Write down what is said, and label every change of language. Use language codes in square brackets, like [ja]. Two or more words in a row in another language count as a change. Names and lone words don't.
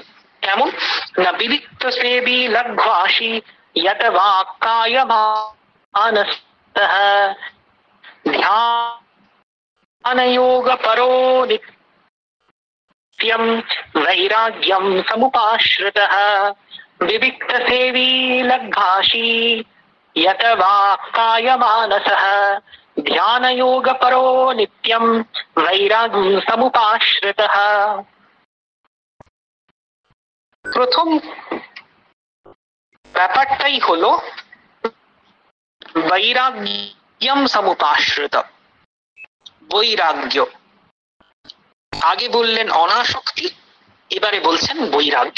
[bn] কেমন না, [sa] বিবিক্ত সেবী লঘ্বাসী যত বাক্কায় মানসঃ ধ্যান যোগ পরো নিত্যম বৈরাগ্যম সমুপাশ্রিতঃ विविक्त सेवी लग्घाशी यत वाक्काय मानसः ध्यान योग परो नित्यम वैराग्य समुपाश्रितः। [bn] প্রথম ব্যাপারটাই হলো [sa] বৈরাগ্যম সমুপাশ্রিত, [bn] বৈরাগ্য। আগে বললেন অনাসক্তি, এবারে বলছেন বৈরাগ্য।